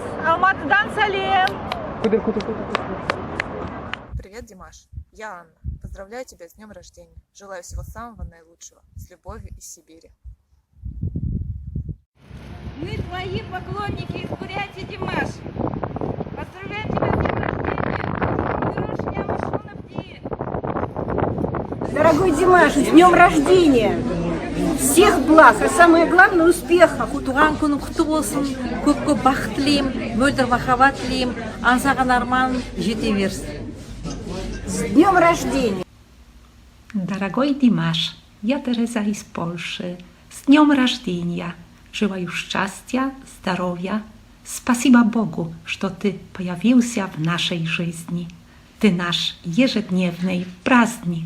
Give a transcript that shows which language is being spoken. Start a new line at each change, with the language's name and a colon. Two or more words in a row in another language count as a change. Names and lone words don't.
Kazakh: Алматыдан сәлем.
Russian: Привет, Димаш. Я Анна. Поздравляю тебя с днем рождения. Желаю всего самого наилучшего. С любовью из Сибири. Мы твои поклонники из Бурятии, Димаш. Поздравляем тебя с днем рождения. Дорогой Димаш, с днем рождения! Всех благ, а самое главное успехов!
Kazakh: Туған күнің құтты болсын, көп бақыт тілеймін, мөлдір махаббат тілеймін, аңсаған арманың жете берсін.
Russian: С днем рождения! Дорогой Димаш, я Тереза из Польши. С днем рождения! Желаю счастья, здоровья. Спасибо Богу, что ты появился в нашей жизни. Ты наш ежедневный праздник.